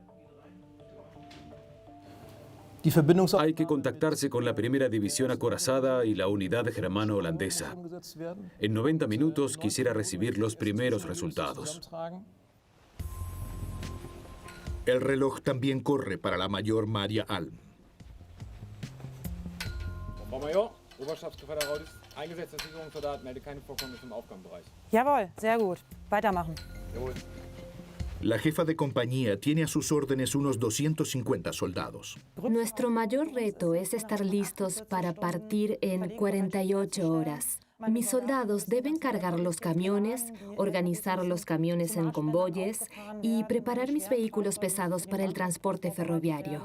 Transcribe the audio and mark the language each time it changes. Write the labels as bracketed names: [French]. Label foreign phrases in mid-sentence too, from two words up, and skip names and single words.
[Spanish] Hay que contactarse con la primera división acorazada y la unidad germano-holandesa. En 90 minutos quisiera recibir los primeros resultados. El reloj también corre para la mayor Maria Alm. [German] Frau Major, Oberstabsgefangener eingesetzter Sicherungssoldat, melde keine Vorkommnisse im Aufgabenbereich. Jawohl, sehr gut. Weitermachen. Jawohl. [Spanish] La jefa de compañía tiene a sus órdenes unos 250 soldados. Nuestro mayor reto es estar listos para partir en 48 horas. Mis soldados deben cargar los camiones, organizar los camiones en convoyes y preparar mis vehículos pesados para el transporte ferroviario.